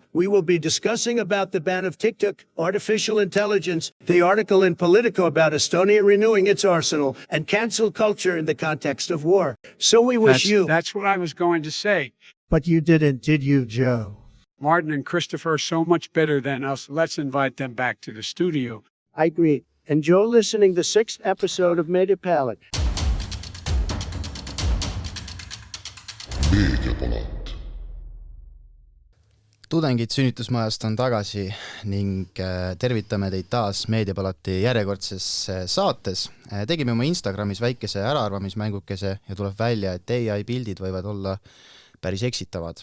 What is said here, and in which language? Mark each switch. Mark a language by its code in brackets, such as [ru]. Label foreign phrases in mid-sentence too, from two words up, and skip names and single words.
[en] We will be discussing about the ban of TikTok, artificial intelligence, the article in Politico about Estonia renewing its arsenal, and cancel culture in the context of war. So we wish you... That's what I was going to say. But you didn't, did you, Joe? Martin and Christopher are so much better than us. Let's invite them back to the studio. I agree. And Joe listening the 6th episode of Media Palette. [et] Meediapalat. Tudengid sünnitusmajast on tagasi ning tervitame teid taas Meediapalati järjekordses saates. Tegime oma Instagramis väikese äraarvamismängukese ja tuleb välja, et AI pildid võivad olla päris eksitavad.